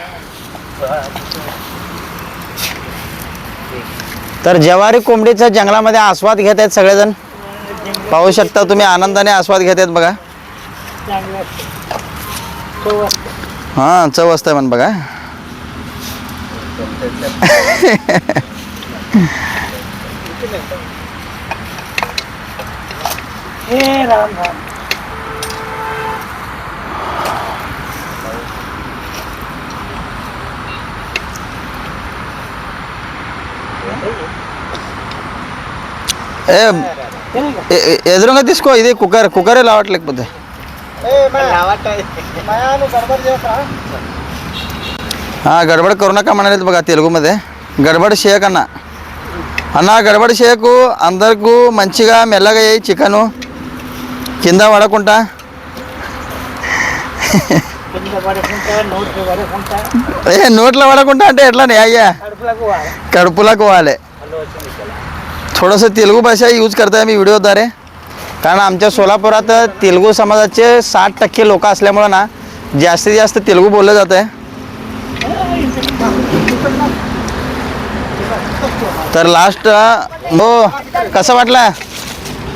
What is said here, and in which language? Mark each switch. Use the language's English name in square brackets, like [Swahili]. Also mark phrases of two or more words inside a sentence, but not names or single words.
[Marathi] तर ज्वारी कोंबडीचा जंगलामध्ये आस्वाद घेत आहेत सगळेजण. पाहू शकता तुम्ही, आनंदाने आस्वाद घेत आहेत बघा. हा चव असते म्हण बघा. राम राम. [Telugu] ఎదురుగా తీసుకో. ఇది కుక్కరే రావట్లేకపోతే. [Marathi] గడబड करू नका म्हणाले बघा తెలుగుमध्ये. [Telugu] గడబड చేయకన్నా అన్న, గడబడ్ చేయకు. అందరికీ మంచిగా మెల్లగా వేయి చికెను, కింద పడకుండా. నోట్లో పడకుండా అంటే ఎట్లానే అయ్యా? కడుపులకు పోవాలి. [Marathi] थोडंसं तेलुगू भाषा यूज करताय मी व्हिडिओद्वारे, कारण आमच्या सोलापुरात तेलुगू समाजाचे 60% लोक असल्यामुळं ना जास्तीत जास्त तेलुगू बोललं जात आहे. तर लास्ट हो, कसं वाटलं जेवण?